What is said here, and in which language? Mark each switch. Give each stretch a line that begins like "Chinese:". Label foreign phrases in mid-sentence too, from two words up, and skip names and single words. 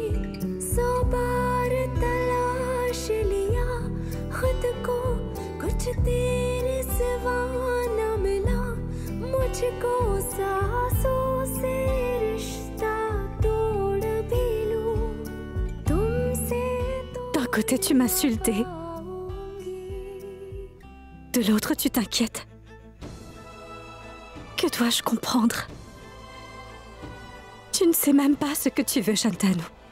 Hindi: 100 बार तलाश लिया खुद को, कुछ तेरे सिवा न मिला मुझको। सांसों से रिश्ता तोड़ भी लूं तुमसे तो।
French: D'un côté, tu m'insultais. De l'autre, tu t'inquiètes. Que dois-je comprendre? Tu ne sais même pas ce que tu veux, Shantanu.